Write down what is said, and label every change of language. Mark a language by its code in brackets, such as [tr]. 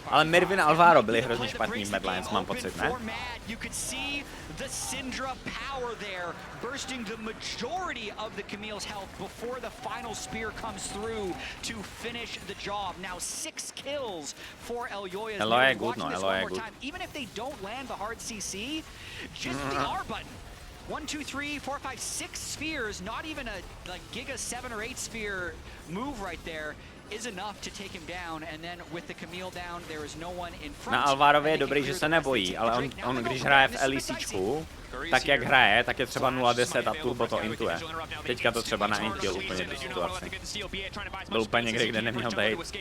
[cs] Ale Mervin a Alvaro byli hrozně špatní v Badlands, mám pocit, ne? [en] You could see the Syndra power there, bursting the majority of the Camille's health before the final spear comes through to finish the job. Now 6 kills for Elyoya. Elyoya good, no, Elyoya good. Even if they don't land the hard CC, just the R button. 1, 2, 3, 4, 5, 6 spheres, not even a like Giga 7 or 8 sphere move right there, is enough to take him down, and then with the Camille down, there is no one in front. [cs] Na Alvarově je dobrý, že se nebojí, ale on když hraje v LECčku, tak jak hraje, tak je třeba 0-10 a turbo to intuje. Teďka to třeba naintil úplně tu situaci. Byl úplně někde, kde neměl být.